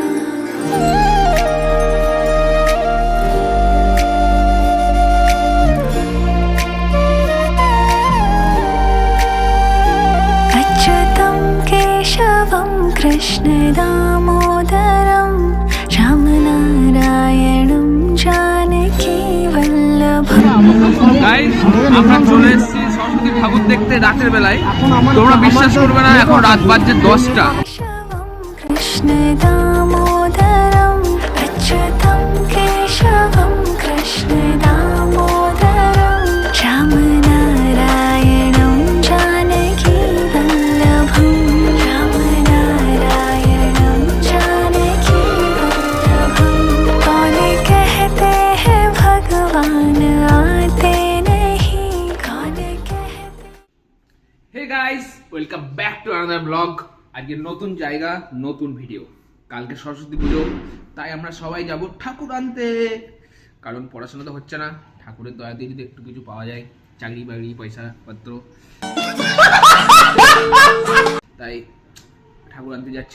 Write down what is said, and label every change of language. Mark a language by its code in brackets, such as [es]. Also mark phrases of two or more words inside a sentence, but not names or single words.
[sa] अच्युतं केशवं कृष्ण दामोदरं रामनारायणं जानकी वल्लभम् [bn] গাইস আমরা চলে এসেছি সরস্বতী ঠাকুর দেখতে রাতের বেলায়। তোমরা বিশ্বাস করবে না, এখন রাত বাজছে 10টা। [sa] केशवं कृष्ण दामोदरं अच्युतं केशवं कृष्ण दामोदरं रामनारायणं जानकी वल्लभं रामनारायणं जानकी वल्लभं [hi] कौन कहते हैं भगवान आते नहीं कौन कहते [en] Hey guys, welcome back to another blog. [bn] আজকে নতুন জায়গা, নতুন ভিডিও। কালকে সরস্বতী পুজো, তাই আমরা সবাই যাব ঠাকুর আনতে। কারণ পড়াশোনা তো হচ্ছে না, ঠাকুরের দয়া দিয়ে যদি একটু কিছু পাওয়া যায়, চাকরি বাকরি পয়সা পত্র, তাই ঠাকুর আনতে যাচ্ছি।